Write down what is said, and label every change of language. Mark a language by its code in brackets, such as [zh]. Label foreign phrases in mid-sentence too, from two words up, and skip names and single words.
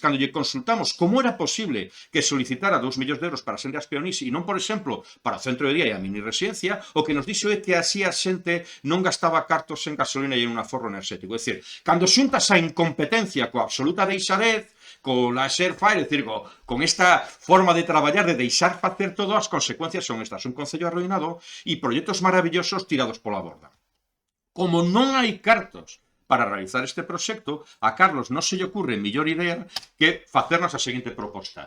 [gl] Cando lle consultamos como era posible que solicitara 2 millóns de euros para sendas peonís e non, por exemplo, para o centro de día e a mini residencia, o que nos dixo é que así a xente non gastaba cartos en gasolina e en un aforro enerxético. É dicir, cando xuntas a incompetencia coa absoluta deixadez, con la share-fire, é dicir, con esta forma de traballar, de deixar facer todo, as consecuencias son estas. Un concello arruinado e proxectos maravillosos tirados pola borda. Como non hai cartos para realizar este proxecto, a Carlos non se lle ocurre mellor idea que facernos a seguinte proposta.